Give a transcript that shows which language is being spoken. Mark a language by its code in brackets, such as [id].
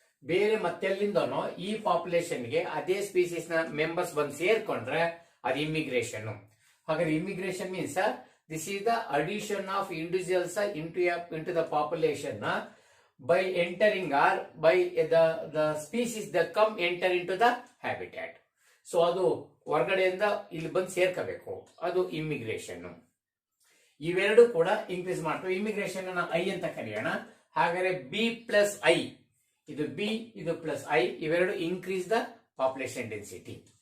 [kn] ಬೇರೆ ಮತ್ತೆಲ್ಲಿಂದನೋ ಈ ಪಾಪ್ಯುಲೇಷನ್ಗೆ ಅದೇ ಸ್ಪೀಸೀಸ್ ನ ಮೆಂಬರ್ಸ್ ಬಂದು ಸೇರ್ಕೊಂಡ್ರೆ ಅದು ಇಮಿಗ್ರೇಷನ್. ಹಾಗಾದ್ರೆ [en] Immigration means this is the addition of individuals into the population by entering or by the species that come enter into the habitat. [kn] So ಅದು ಹೊರಗಡೆಯಿಂದ ಇಲ್ಲಿ ಬಂದು ಸೇರ್ಕೋಬೇಕು, ಅದು ಇಮಿಗ್ರೇಷನ್. ಇವೆರಡು ಕೂಡ ಇನ್ಕ್ರೀಸ್ ಮಾಡ್ತವೆ. ಇಮಿಗ್ರೇಷನ್ ಐ ಅಂತ ಕರೆಯೋಣ. ಹಾಗಾದ್ರೆ ಬಿ ಪ್ಲಸ್ ಐ, ಇದು ಬಿ, ಇದು ಪ್ಲಸ್ ಐ, ಇವೆರಡು [en] Increase the population density.